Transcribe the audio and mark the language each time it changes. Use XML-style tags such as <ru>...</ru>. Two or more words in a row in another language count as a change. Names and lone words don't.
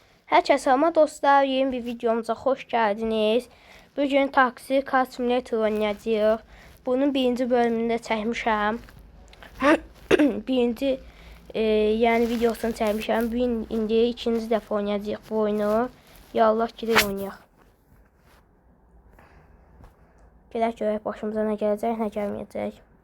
<tr>Herkese selam dostlar, yeni bir videomuza hoş geldiniz.</tr> <az>Bugün Taksi Car Simulator oynayacağıq. Bunun birinci bölümünde çəkmişəm. birinci yani videosunu çəkmişəm. İndi ikinci dəfə oynayacağıq bu oyunu. Yallah gidelim oynayaq. Gələk görək başımıza nə gələcək, nə gəlməyəcək.</az>